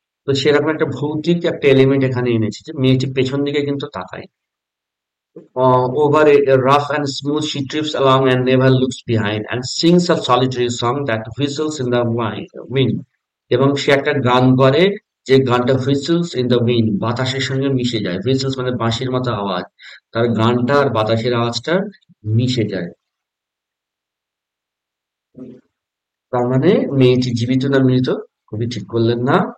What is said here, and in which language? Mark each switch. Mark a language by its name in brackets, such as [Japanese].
[Bangla] তো সেরকম একটা ভৌতিক একটা এলিমেন্ট এখানে এনেছে, যে মেয়েটি পেছন দিকে কিন্তু তাকায়। [English] Over a rough and smooth she trips along and never looks behind, and sings a solitary song that whistles in the wind. [Bangla] এবং সে একটা গান করে, যে গানটা [English] whistles in the wind, [Bangla] বাতাসের সঙ্গে মিশে যায়। whistles মানে বাঁশির মতো আওয়াজ, তার গানটা আর বাতাসের আওয়াজটা মিশে যায়। তার মানে মেয়েটি জীবিত না মৃত, কবি ঠিক করলেন না।